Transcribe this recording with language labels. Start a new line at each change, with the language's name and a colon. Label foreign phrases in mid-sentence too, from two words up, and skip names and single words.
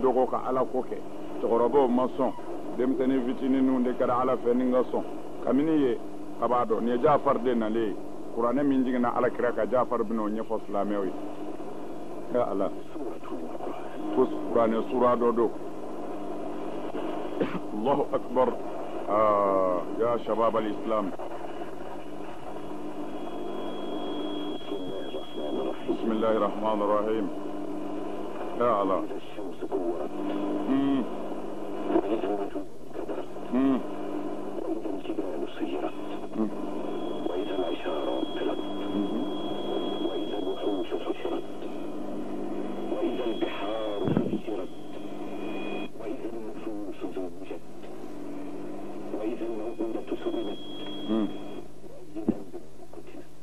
Bambara: dogo ka ala ko kɛ cɛkɔrɔbaw ma sɔn denmisɛnnin fitininw de kɛra ala fɛ ni ka sɔn kabini ye a b'a dɔn nin ye jafari de nalen ye kuranɛ min jiginna alakira ka jafari bɛna o ɲɛfɔ silamɛw ye ya ala ko kuranɛ sura dɔ don
Arabic: الله أكبر يا شباب الإسلام بسم الله الرحمن الرحيم يا الله وإذا الجبال سيرت وإذا العشار طلت وإذا الوحوش حشرت وإذا البحار فجرت وإذا النفوس زوجت وإذا الموءودة سئلت وإذا البنت قتلت